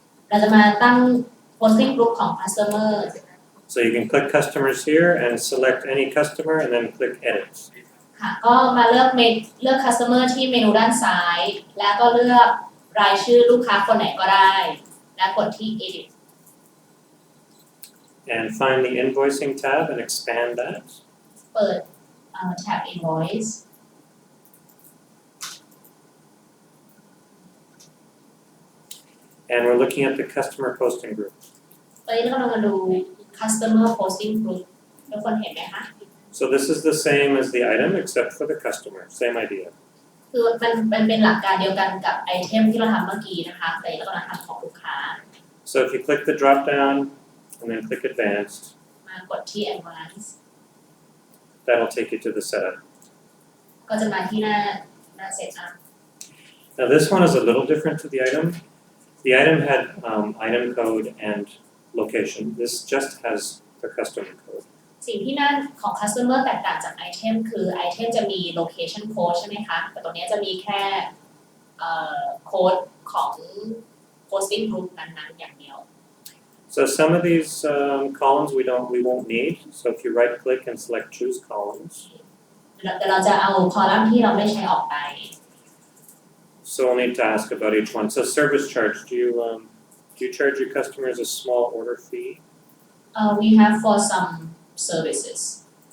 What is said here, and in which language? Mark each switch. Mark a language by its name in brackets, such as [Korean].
[Thai] เราจะมาตั้ง posting group ของ customer [English] So you can click customers here and select any customer and then click edit. [Thai] ค่ะก็มาเลือก customer ที่เมนูด้านซ้าย แล้วก็เลือกรายชื่อลูกค้าคนไหนก็ได้ แล้วกดที่ edit [English] And find the invoicing tab and expand that. [Thai] เปิดtab invoice [English] And we're looking at the customer posting group. [Thai] ตอนนี้เรากำลังมาดู customer posting group ทุกคนเห็นไหมคะ [English] So this is the same as the item except for the customer. Same idea. [Thai] คือมันเป็นหลักการเดียวกันกับไอเทมที่เราทำเมื่อกี้นะคะแต่เรากำลังทำของลูกค้า [English] So if you click the drop down and then click advanced, [Thai] มากดที่ advance [English] that'll take you to the setup. [Thai] ก็จะมาที่หน้า setup [English] Now this one is a little different to the item. The item had item code and location. This just has the customer code. [Thai] สิ่งที่นั่นของ customer แตกต่างจากไอเทมคือไอเทมจะมี location code ใช่ไหมคะแต่ตรงนี้จะมีแค่โค้ดของ posting group นั้นๆอย่างเดียว [English] So some of these columns we won't need. So if you right click and select choose columns, [Thai] เดี๋ยวเราจะเอาคอลัมน์ที่เราไม่ใช้ออกไป [English] so we'll need to ask about each one. So service charge, do you charge your customers a small order fee? We have for some services